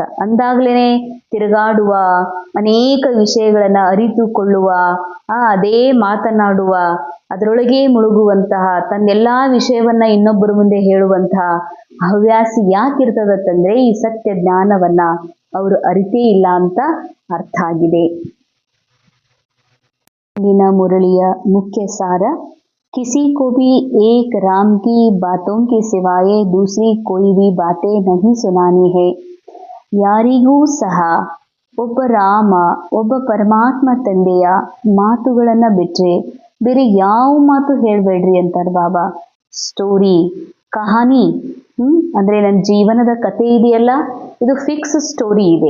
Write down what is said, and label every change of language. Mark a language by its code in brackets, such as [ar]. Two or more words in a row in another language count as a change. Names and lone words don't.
[kn] ಅಂದಾಗ್ಲೇನೆ ತಿರುಗಾಡುವ, ಅನೇಕ ವಿಷಯಗಳನ್ನ ಅರಿತುಕೊಳ್ಳುವ, ಅದೇ ಮಾತನಾಡುವ, ಅದರೊಳಗೆ ಮುಳುಗುವಂತಹ, ತನ್ನೆಲ್ಲಾ ವಿಷಯವನ್ನ ಇನ್ನೊಬ್ಬರ ಮುಂದೆ ಹೇಳುವಂತಹ ಹವ್ಯಾಸ ಯಾಕಿರ್ತದತ್ತಂದ್ರೆ ಈ ಸತ್ಯ ಜ್ಞಾನವನ್ನ ಅವರು ಅರಿತೇ ಇಲ್ಲ ಅಂತ ಅರ್ಥ ಆಗಿದೆ. ಇಂದಿನ ಮುರಳಿಯ ಮುಖ್ಯ ಸಾರ, [hi] किसी को भी एक राम की बातों के सिवाय दूसरी कोई भी बातें नहीं सुनानी है. [kn] ಯಾರಿಗೂ ಸಹ ಒಬ್ಬ ರಾಮ, ಒಬ್ಬ ಪರಮಾತ್ಮ ತಂದೆಯ ಮಾತುಗಳನ್ನ ಬಿಟ್ರೆ ಬೇರೆ ಯಾವ ಮಾತು ಹೇಳ್ಬೇಡ್ರಿ ಅಂತಾರೆ ಬಾಬಾ. ಸ್ಟೋರಿ, ಕಹಾನಿ, ಅಂದ್ರೆ ನನ್ನ ಜೀವನದ ಕತೆ ಇದೆಯಲ್ಲ, ಇದು [en] fix story [kn] ಇದೆ.